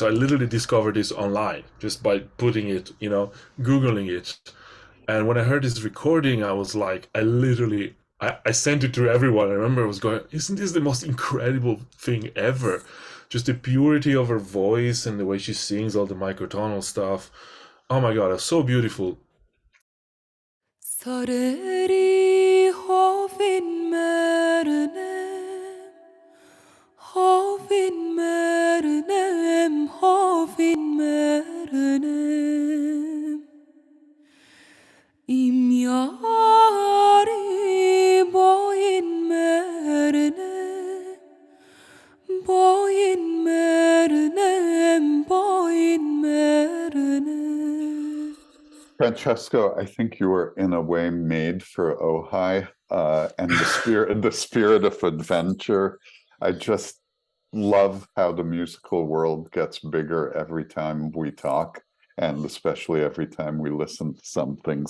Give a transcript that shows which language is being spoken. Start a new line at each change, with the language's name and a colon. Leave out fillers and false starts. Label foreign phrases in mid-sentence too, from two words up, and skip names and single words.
English: So I literally discovered this online just by putting it, Googling it, And when I heard this recording, I was like, I sent it to everyone. I remember I was going, isn't this the most incredible thing ever? Just the purity of her voice and the way she sings all the microtonal stuff. Oh my God, it's so beautiful.
Armenian: Սարերի հովին մեռնեմ, հովին մեռնեմ, հովին մեռնեմ. Իմ յարի բոյին մեռնեմ, բոյին մեռնեմ, բոյին մեռնեմ.
English: Francesco, I think you were in a way made for Ojai, and the spirit of adventure. I just love how the musical world gets bigger every time we talk, and especially every time we listen to something.